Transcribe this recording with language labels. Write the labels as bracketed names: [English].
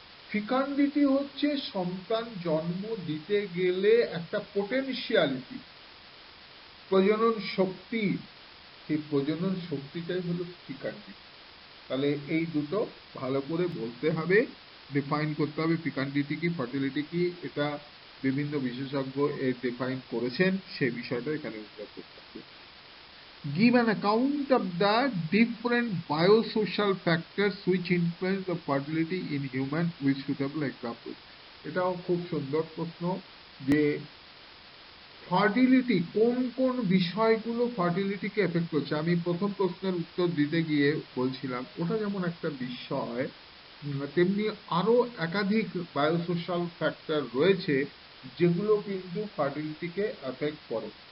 [Bangla] ফিকান্ডিটি হচ্ছে সন্তান জন্ম দিতে গেলে একটা পোটেনশিয়ালিটি, প্রজনন শক্তি, সেই প্রজনন শক্তিটাই হলো ফিকান্ডিটি। তাহলে এই দুটো ভালো করে বলতে হবে, ডিফাইন করতে হবে। ফিকান্ডিটি কি, ফার্টিলিটি কি, এটা বিভিন্ন বিশেষজ্ঞ এর ডিফাইন করেছেন, সেই বিষয়টা এখানে উল্লেখ করতে হবে। [English] give an account of the different biosocial factors which influence the fertility in human with suitable examples. [Bangla] এটাও খুব সুন্দর প্রশ্ন যে ফার্টিলিটি কোন কোন বিষয়গুলো ফার্টিলিটিকে এফেক্ট করছে। আমি প্রথম প্রশ্নের উত্তর দিতে গিয়ে বলছিলাম ওটা যেমন একটা বিষয়, তেমনি আরো একাধিক বায়োসোশ্যাল ফ্যাক্টর রয়েছে যেগুলো কিন্তু ফার্টিলিটিকে এফেক্ট করে।